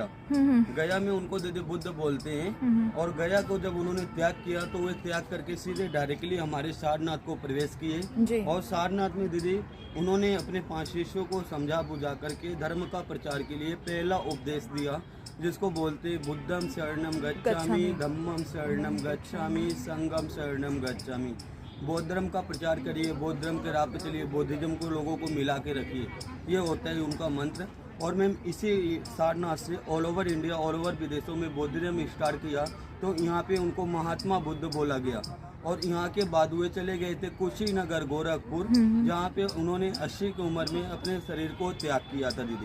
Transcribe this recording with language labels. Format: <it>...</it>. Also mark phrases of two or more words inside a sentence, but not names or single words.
<hi>गया में उनको दीदी बुद्ध बोलते हैं। और गया को जब उन्होंने त्याग किया तो वे त्याग करके सीधे डायरेक्टली हमारे सारनाथ को प्रवेश किए। और सारनाथ में दीदी उन्होंने अपने 5 शिष्यों को समझा बुझा करके धर्म का प्रचार के लिए पहला उपदेश दिया, जिसको बोलते</hi> <pi>बुद्धम शरणम गच्छामि, धम्मम शरणम गच्छामि, संगम शरणम गच्छामि।</pi> <hi>बौद्ध धर्म का प्रचार करिए, बौद्ध धर्म के राह पे चलिए, बौद्धिज्म को लोगों को मिला के रखिए, ये होता है उनका मंत्र। और मैम इसी सारनाथ से</hi> <en>all over India, all over</en> <hi>विदेशों में बौद्धिज्म स्टार्ट किया। तो यहाँ पे उनको महात्मा बुद्ध बोला गया। और यहाँ के बाद वे चले गए थे कुशीनगर गोरखपुर, जहाँ पे उन्होंने 80 की उम्र में अपने शरीर को त्याग किया था दीदी।</hi>